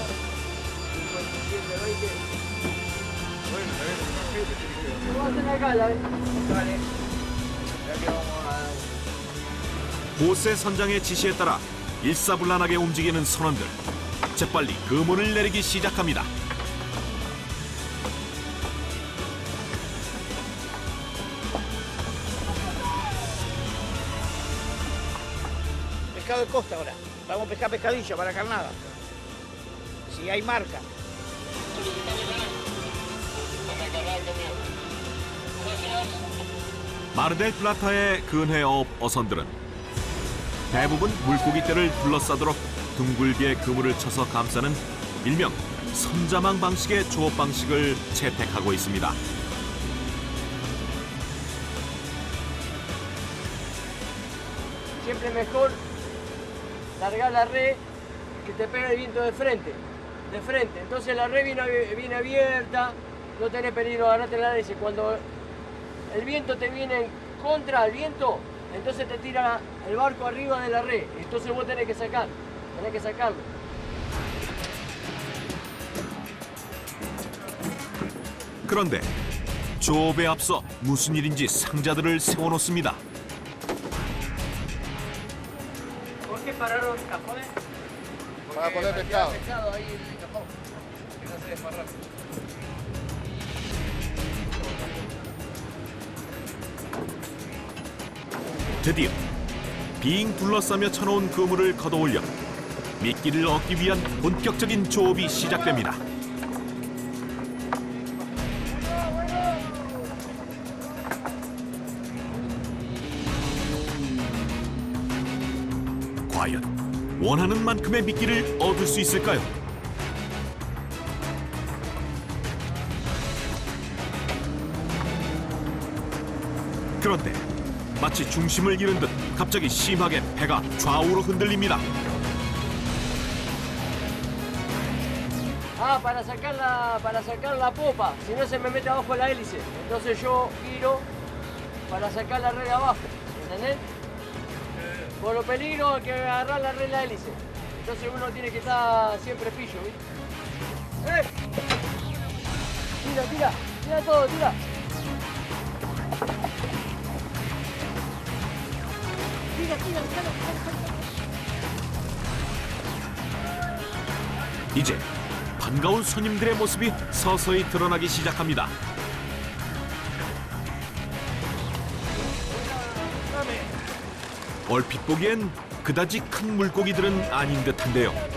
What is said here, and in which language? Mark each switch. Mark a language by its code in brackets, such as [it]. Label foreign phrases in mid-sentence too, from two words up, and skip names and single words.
[ko] 호세 선장의 지시에 따라 일사불란하게 움직이는 선원들. 재빨리 그물을 내리기 시작합니다. [es] Pescado de costa ahora. Vamos a pescar pescadillo para carnada. Si hay marca. [ko] 마르델 플라타의 근해어업 어선들은 대부분 물고기떼를 둘러싸도록 둥글게 그물을 쳐서 감싸는 일명 선자망 방식의 조업 방식을 채택하고 있습니다. [es] Siempre mejor largar la red que te pegue el viento de frente. Entonces la red viene abierta, no tenés peligro de agarrarte la leche. Cuando el viento te viene en contra del viento, entonces te tira el barco arriba de la red. Entonces vos tenés que sacarlo. [ko] 그런데 조업에 앞서 무슨 일인지 상자들을 세워놓습니다. [es] ¿Por qué pararon cajones? Para poner pescado. Pescado ahí en el cajón. Que no se desparrame. [ko] 드디어 빙 둘러싸며 쳐놓은 그물을 걷어올려 미끼를 얻기 위한 본격적인 조업이 시작됩니다. 과연 원하는 만큼의 미끼를 얻을 수 있을까요? 그런데 마치 중심을 잃은 듯 갑자기 심하게 배가 좌우로 흔들립니다. [es] Ah, para sacar la popa, si no se me mete abajo la hélice. Entonces yo giro para sacar la red abajo, ¿entendés? Por los peligros hay que agarrar la red la hélice. Entonces uno tiene que estar siempre pillo, ¿viste? ¡Eh! Tira todo, tira. [ko] 이제 반가운 손님들의 모습이 서서히 드러나기 시작합니다. 얼핏 보기엔 그다지 큰 물고기들은 아닌 듯한데요.